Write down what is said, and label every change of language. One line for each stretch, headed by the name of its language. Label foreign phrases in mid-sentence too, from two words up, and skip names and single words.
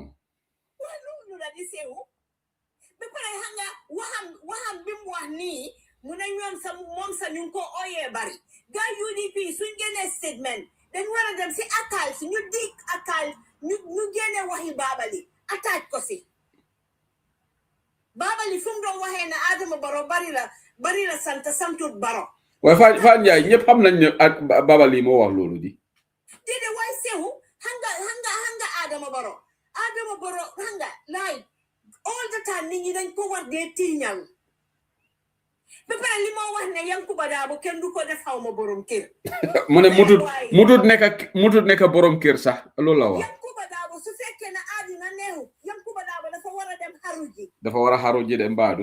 Wolof: waaye loolu la di sew ba pare xam nga waxam bi mu wax nii mu ne ñoom moom sa ñu ko ooyee bari gaa UDP suñ génnee statement dañ war a dem si attaque si ñu dig attaque ñu génne waxi Babali attaque ko si Babali fu mu doon waxee ne Adama Barrow bari la santut Barrow waaye Fane Ndiaye ñëpp xam nañ ne Babali moo wax loolu di déedéet waaye sewu hanga Adama Barrow hanga
English: like all the time
Wolof: nit ñi dañ ko war dee tiiñal ba pare li moo wax ne Yankuba Dabo kenn du ko def xaw ma borom kër mu ne mutut nekk borom kër sax loolu la wax Yankuba Dabo su fekkee ne àddina neexu Yankuba Dabo dafa war a dem xaruji de mbaadu